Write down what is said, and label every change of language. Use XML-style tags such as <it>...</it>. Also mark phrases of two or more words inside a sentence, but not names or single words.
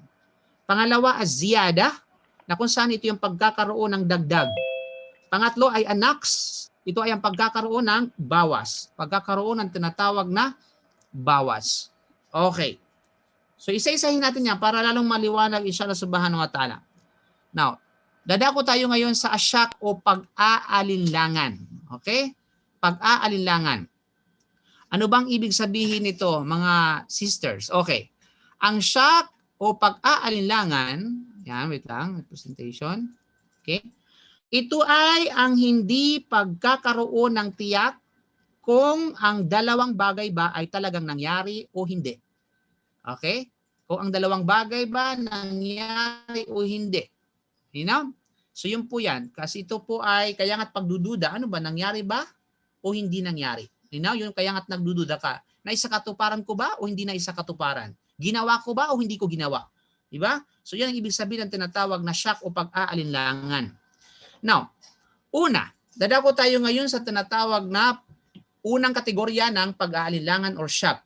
<tl>Pangalawa, ziyada, na kung saan ito yung pagkakaroon ng dagdag. Pangatlo ay anaks. Ito ay ang pagkakaroon ng bawas. Pagkakaroon ng tinatawag na bawas. Okay. So isa-isahin natin yan para lalong maliwanag</tl> <ar>إن شاء الله سبحانه وتعالى.</ar> <tl>Now, dadako tayo ngayon sa asyak o pag-aalinlangan. Okay? Pag-aalinlangan. Ano bang ibig sabihin nito, mga sisters? Okay. Ang syak o pag-aalinlangan, yan, wait lang, presentation. Okay? Ito ay ang hindi pagkakaroon ng tiyak kung ang dalawang bagay ba ay talagang nangyari o hindi. Okay? Kung ang dalawang bagay ba nangyari o hindi.</tl> <en>You know?</en> <tl>So yun po yan. Kasi ito po ay kaya nga't pagdududa, ano ba, nangyari ba o hindi nangyari?</tl> <en>You know?</en> <tl>Yun kaya nga't nagdududa ka. Naisakatuparan ko ba o hindi naisakatuparan? Ginawa ko ba o hindi ko ginawa? Diba? So yan ang ibig sabihin ng tinatawag na shock o pag-aalinlangan. Now, una, dadako tayo ngayon sa tinatawag na unang kategorya ng pag-aalinlangan or shock.</tl>